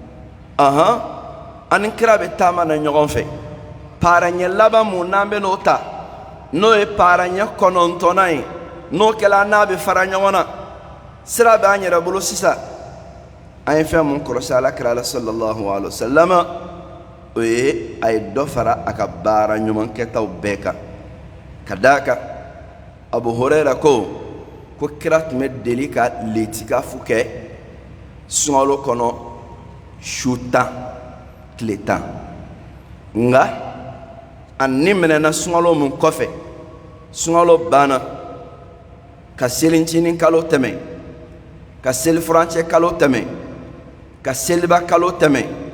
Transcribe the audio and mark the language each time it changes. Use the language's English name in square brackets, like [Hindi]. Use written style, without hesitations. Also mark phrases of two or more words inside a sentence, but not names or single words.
[Bambara] ani kira bɛ taama na ɲɔgɔn fɛ paaraɲɛ laban mun n'an bɛ n'o ta n'o ye paaraɲɛ kɔnɔntɔnnan ye n'o kɛla n'a bɛ fara ɲɔgɔn na sira bɛ an yɛrɛ bolo sisan an ye fɛn mun kɔlɔsi alakira la [Arabic] صلى الله عليه [Bambara] wasallam o ye a ye dɔ fara a ka baara ɲuman kɛtaw bɛɛ kan ka d'a kan abu hurayra ko kira tun bɛ deli ka litikafu kɛ sunkalo kɔnɔ su 10 tile 10 nka a ni minɛna sunkalo mun kɔfɛ sunkalo banna ka selincinin kalo tɛmɛ ka selifurancɛ kalo tɛmɛ ka seliba kalo tɛmɛ